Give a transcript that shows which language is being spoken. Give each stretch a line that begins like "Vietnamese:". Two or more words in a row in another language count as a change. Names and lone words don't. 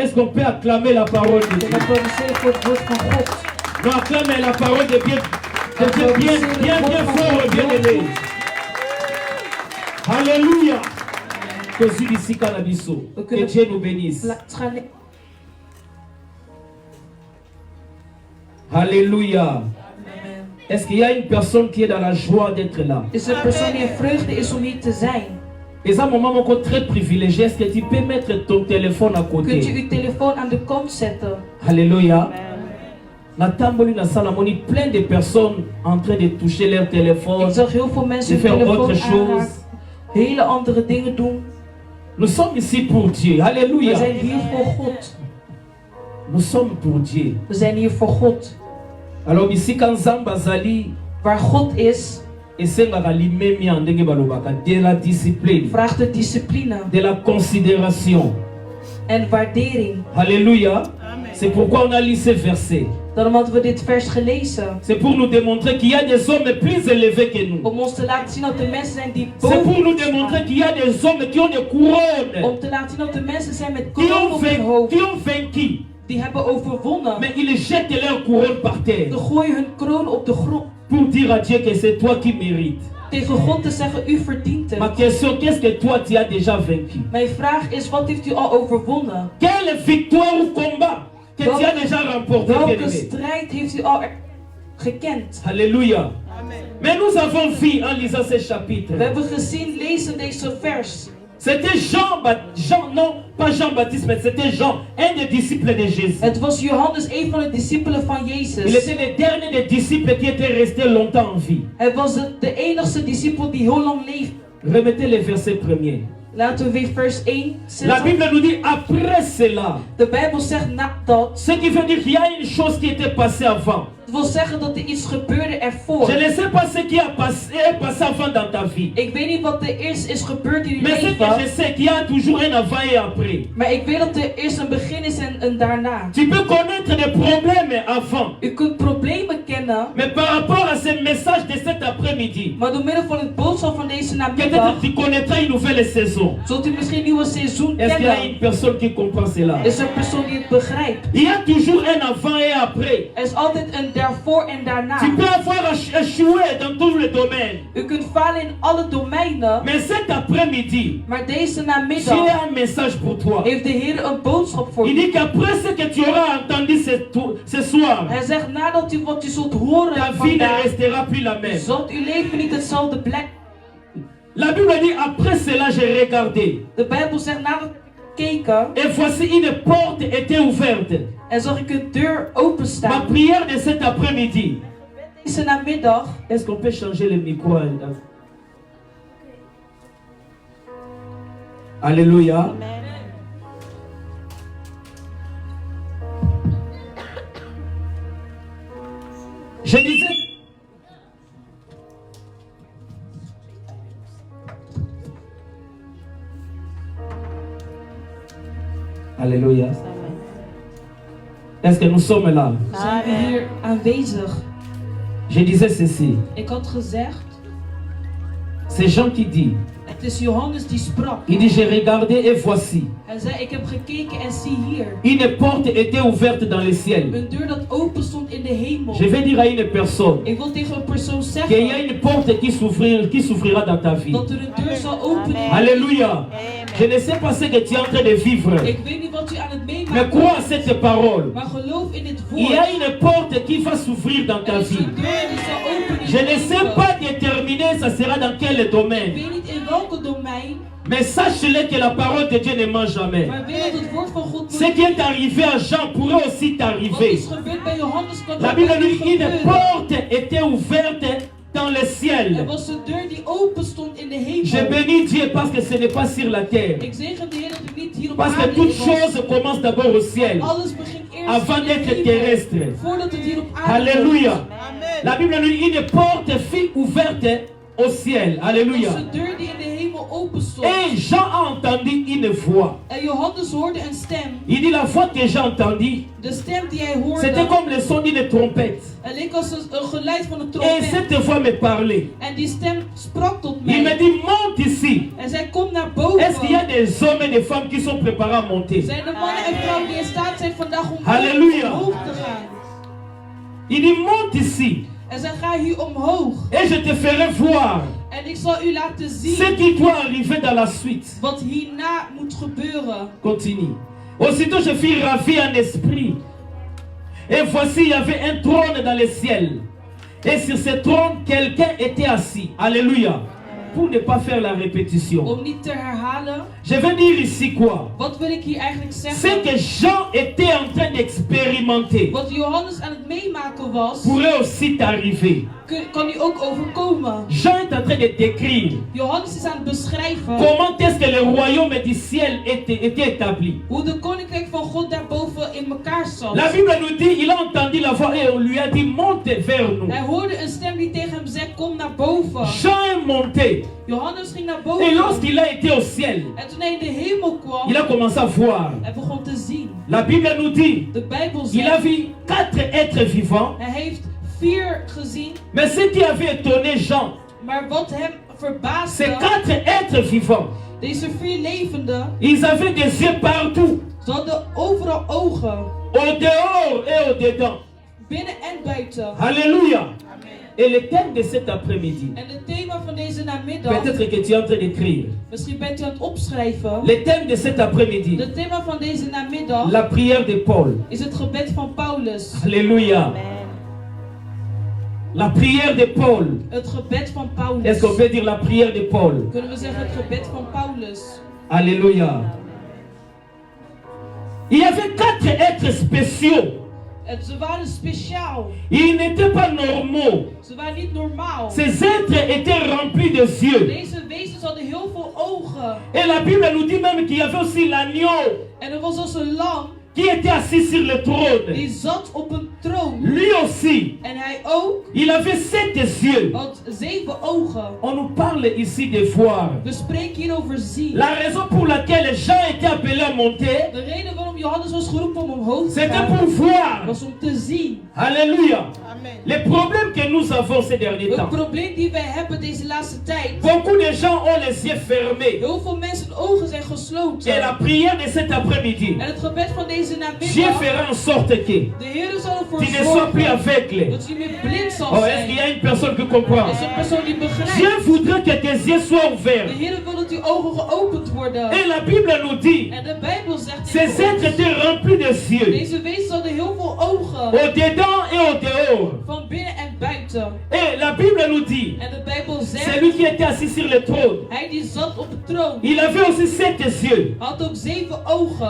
French: Est-ce qu'on peut acclamer la parole de Dieu? Non, acclamer la parole de Dieu bien fort et bien aimé. Alléluia. Que Dieu nous bénisse. Alléluia. Est-ce qu'il y a une personne qui est dans la joie d'être là?
Dutch: Is er een persoon die in vreugde is om hier te zijn?
French: Et un moment encore très privilégié. Est-ce que tu peux mettre ton téléphone à
Dutch: Kunt je
French: côté?
Dutch: uw telefoon aan de kant zetten?
Lingala: Alléluia. Natamboli na salamoni,
French: plein de personnes en train de toucher leur téléphone,
Dutch: Ik zag heel veel de mensen hun
French: faire autre
Dutch: telefoon
French: chose.
Dutch: aanraken, hele andere dingen doen.
French: Nous sommes ici pour Dieu.
Dutch: We
French: Alléluia.
Dutch: zijn hier voor God.
French: Nous sommes pour Dieu.
Dutch: We zijn hier voor God.
French: Alors ici quand
Lingala: Zamba Zali
Dutch: Waar God is,
Lingala: esengaka limemi en ndenge balobaka,
French: de la discipline,
Dutch: vraagt het discipline
French: de la considération.
Dutch: en waardering.
French: Alléluia. C'est pourquoi on a lu ce verset.
Dutch: Daarom hadden we dit vers gelezen.
French: C'est pour nous démontrer qu'il y a des hommes plus élevés que nous.
Dutch: Om ons te laten zien dat er mensen zijn die
French: C'est pour
Dutch: boven
French: nous
Dutch: ons
French: démontrer
Dutch: staan.
French: qu'il y a des hommes qui ont des couronnes,
Dutch: Om te laten zien dat er mensen zijn met
French: qui
Dutch: kroon
French: ont,
Dutch: op hun hoofd.
French: qui ont vaincu.
Dutch: Die hebben overwonnen.
French: Mais ils jettent leur couronne par
Dutch: Ze
French: terre
Dutch: gooien hun kroon op de grond.
French: pour dire à Dieu que c'est toi qui mérites.
Dutch: Tegen God te zeggen, u verdient
French: Ma
Dutch: het.
French: question, qu'est-ce que toi tu as déjà vaincu?
Dutch: Mijn vraag is, wat heeft u al overwonnen?
French: Quelle victoire ou combat que tu as déjà remporté?
Dutch: Welke
French: bien-aimé?
Dutch: strijd heeft u al gekend?
French: Alléluia. Mais nous avons vu en lisant ce chapitre,
Dutch: We hebben gezien, lezen deze vers.
French: c'était non pas Jean-Baptiste, mais c'était Jean, un des disciples de Jésus.
Dutch: Het was Johannes, een van de discipelen van
French: Il
Dutch: Jezus.
French: était le dernier des disciples qui était resté longtemps en vie.
Dutch: Hij was de enigste discipel die heel lang leefde.
French: Remettez le verset premier.
Dutch: Laten we weer vers 1
French: La
Dutch: zetten.
French: Bible nous dit après cela.
Dutch: De Bijbel zegt nadat.
French: Ce qui veut dire qu'il y a une chose qui était passée avant.
Dutch: Het wil zeggen dat er iets gebeurde ervoor.
French: Je ne sais pas ce qui est passé avant dans ta vie.
Dutch: Ik weet niet wat er eerst is gebeurd in uw
French: Mais ce que je
Dutch: leven.
French: sais qu'il y a toujours un avant et après.
Dutch: Maar ik weet dat er eerst een begin is en een daarna.
French: Tu peux connaître des problèmes avant.
Dutch: U kunt problemen kennen.
French: Mais par rapport à ce message de cet après-midi,
Dutch: Maar door middel van het boodschap van deze namiddag.
French: peut-être tu connaîtras une nouvelle saison.
Dutch: Zult u misschien een nieuwe seizoen
French: Est-ce qu'il y a
Dutch: kennen?
French: une personne qui comprend cela?
Dutch: Is er een persoon die het begrijpt?
French: Il y a toujours un avant et après.
Dutch: Er is altijd een daarvoor en daarna.
French: Tu peux avoir échoué dans tous les domaines.
Dutch: U kunt falen in alle domeinen.
French: Mais cet après-midi,
Dutch: Maar deze
French: j'ai
Dutch: namiddag
French: un message pour toi.
Dutch: heeft de Heer een boodschap voor
French: Il
Dutch: u.
French: dit qu'après ce que tu auras entendu ce soir,
Dutch: Hij zegt nadat u wat u zult horen
French: ta vie ne
Dutch: vandaag,
French: restera plus la même.
Dutch: zult uw leven niet hetzelfde blijven.
French: La Bible dit, après cela, j'ai regardé.
Dutch: De Bijbel zegt nadat ik keken
French: Et voici une porte était ouverte.
Dutch: en zag ik een deur
French: Ma
Dutch: openstaan.
French: prière de cet après-midi.
Dutch: Deze namiddag.
French: Est-ce qu'on peut changer le micro? Alléluia. Je disais. Alléluia. Est-ce que nous sommes là?
Dutch: Zijn we hier aanwezig?
French: Je disais ceci.
Dutch: Ik had gezegd,
French: C'est Jean qui dit.
Dutch: het is Johannes die sprak.
French: Il dit, j'ai regardé et voici.
Dutch: Hij zei, ik heb gekeken en zie hier.
French: Une porte était ouverte dans le ciel.
Dutch: Een deur dat open stond in de hemel.
French: Je vais dire à une personne
Dutch: Ik wil tegen een persoon
French: qu'il y a
Dutch: zeggen
French: une porte qui s'ouvrira dans ta vie.
Dutch: dat er een deur zal openen.
French: Alléluia. Je ne sais pas ce que tu es en train de vivre.
Dutch: Ik weet niet wat u aan het
French: Mais
Dutch: meemaken
French: crois à
Dutch: bent,
French: cette parole.
Dutch: maar geloof in dit
French: Il y
Dutch: woord.
French: a une porte qui va s'ouvrir dans ta
Dutch: Er is
French: vie.
Dutch: een deur die zal openen in
French: Je
Dutch: je
French: ne sais
Dutch: leven.
French: pas déterminer ça sera dans quel
Dutch: Ik
French: domaine.
Dutch: weet niet in welke domein,
French: Mais sache-le que la parole de Dieu ne ment jamais.
Dutch: Maar weet dat het woord van God
French: Ce qui est arrivé à Jean pourrait aussi
Dutch: Wat
French: t'arriver.
Dutch: is gebeurd bij Johannes kan
French: La
Dutch: ook
French: Bible
Dutch: bij
French: nous
Dutch: u
French: dit une
Dutch: gebeuren.
French: porte était ouverte dans le
Dutch: Er
French: ciel.
Dutch: was een deur die open stond in de
French: Je
Dutch: hemel.
French: bénis Dieu parce que ce n'est pas sur la terre.
Dutch: Ik zegen de Heer dat het niet hier op
French: Parce que
Dutch: aarde
French: toute
Dutch: was.
French: chose commence d'abord au ciel.
Dutch: Alles begint eerst
French: Avant
Dutch: in de
French: d'être
Dutch: hemel,
French: terrestre.
Dutch: voordat het hier op aarde
French: Alléluia.
Dutch: komt.
French: La Bible nous dit une porte fut ouverte au ciel.
Dutch: Er was
French: Alléluia.
Dutch: een deur die in de hemel open stond.
French: Et Jean a entendu une voix.
Dutch: En Johannes hoorde een stem.
French: Il dit la voix que j'ai entendue,
Dutch: De stem die hij
French: c'était
Dutch: hoorde,
French: comme le son d'une trompette.
Dutch: het leek als een geluid van een
French: Et
Dutch: trompet.
French: cette voix me parlait.
Dutch: En die stem sprak tot
French: Il me
Dutch: mij.
French: dit monte ici.
Dutch: En zij komt naar
French: Est-ce qu'il y a
Dutch: boven.
French: des hommes et des femmes qui sont préparés à monter?
Dutch: Zijn er mannen en vrouwen die in staat zijn vandaag om Halleluja. omhoog te gaan.
French: Il dit monte ici.
Dutch: En zij gaan hier omhoog.
French: Et je te ferai voir
Dutch: En ik zal u laten
French: ce
Dutch: zien
French: qui doit arriver dans la suite.
Dutch: wat hierna moet gebeuren.
French: Continue. Aussitôt je fus ravi en esprit. Et voici, il y avait un trône dans le ciel. Et sur ce trône, quelqu'un était assis. Alléluia. Pour ne pas faire la répétition.
Dutch: Om niet te herhalen,
French: Je vais dire ici quoi?
Dutch: wat wil ik hier eigenlijk
French: C'est
Dutch: zeggen?
French: que Jean était en train d'expérimenter.
Dutch: Wat Johannes aan het meemaken was,
French: Pourrait aussi t'arriver.
Dutch: kan u ook overkomen.
French: Jean est en train de décrire
Dutch: Johannes is aan het beschrijven
French: comment est-ce que le royaume du ciel était établi.
Dutch: hoe de koninkrijk van God daarboven in elkaar zat.
French: La Bible nous dit, il a entendu la voix et on lui a dit, monte vers nous.
Dutch: Hij hoorde een stem die tegen hem zei, kom naar boven.
French: Jean est monté.
Dutch: Johannes ging naar
French: Et
Dutch: boven.
French: lorsqu'il a été au ciel,
Dutch: En toen hij in de hemel kwam,
French: il a commencé à voir.
Dutch: hij begon te zien.
French: La Bible nous dit,
Dutch: De Bijbel
French: il a
Dutch: zegt,
French: vu 4 êtres vivants.
Dutch: hij heeft 4 gezien.
French: Mais ce qui avait étonné Jean,
Dutch: Maar wat hem
French: ces
Dutch: verbaasde,
French: 4 êtres vivants,
Dutch: deze 4 levenden,
French: ils avaient des yeux partout,
Dutch: ze hadden overal ogen.
French: au dehors et au dedans.
Dutch: Binnen en buiten.
French: Alléluia. Et le thème de cet après-midi,
Dutch: En het thema van deze namiddag,
French: peut-être que tu es en train d'écrire.
Dutch: misschien bent u aan het opschrijven.
French: Le thème de cet après-midi,
Dutch: Het thema van deze namiddag
French: la prière de Paul.
Dutch: is het gebed van Paulus.
French: Alléluia. La prière de Paul.
Dutch: Het gebed van Paulus.
French: Est-ce qu'on peut dire la prière de Paul?
Dutch: Kunnen we zeggen het gebed van Paulus?
French: Alléluia. Il y avait 4 êtres spéciaux.
Dutch: En ze waren speciaal.
French: Ils n'étaient pas normaux.
Dutch: Ze waren niet normaal.
French: Ces êtres étaient remplis de yeux.
Dutch: Deze wezens hadden heel veel ogen.
French: Et la Bible nous dit même qu'il y avait aussi l'agneau
Dutch: En er was als een lam
French: qui était assis sur le trône.
Dutch: die zat op een troon.
French: Lui aussi,
Dutch: En hij ook
French: il avait 7 yeux.
Dutch: had 7 ogen.
French: On nous parle ici de voir.
Dutch: We spreken hier over zien.
French: La raison pour laquelle Jean était appelé à monter,
Dutch: De reden waarom Johannes was geroepen om omhoog te
French: c'était
Dutch: gaan,
French: pour voir.
Dutch: was om te zien.
French: Alléluia. Les problèmes que nous avons ces derniers
Dutch: Het
French: temps.
Dutch: probleem die wij hebben deze laatste tijd.
French: Beaucoup de gens ont les yeux fermés.
Dutch: Heel veel mensen ogen zijn
French: Et
Dutch: gesloten.
French: la prière de cet après-midi,
Dutch: En het gebed van deze
French: Dieu
Dutch: namiddag,
French: fera en sorte que
Dutch: de Heer zal ervoor
French: tu ne sois plus
Dutch: zorgen
French: aveugle.
Dutch: dat je niet meer blind zal
French: Oh, est-ce qu'il y
Dutch: zijn.
French: a une personne qui comprend?
Dutch: Is een persoon die
French: Dieu
Dutch: begrijpt.
French: voudrait que tes yeux soient
Dutch: De
French: ouverts.
Dutch: Heer wil dat uw ogen geopend worden.
French: Et la Bible nous dit,
Dutch: En de Bijbel zegt
French: ces
Dutch: dit
French: êtres étaient remplis de yeux,
Dutch: deze wezens hadden heel veel ogen.
French: au dedans et au dehors.
Dutch: Van binnen en buiten.
French: Et la Bible nous dit,
Dutch: En de Bijbel
French: c'est
Dutch: zegt,
French: lui qui était assis sur le trône.
Dutch: hij die zat op de troon,
French: Il avait aussi 7 yeux.
Dutch: had ook 7 ogen.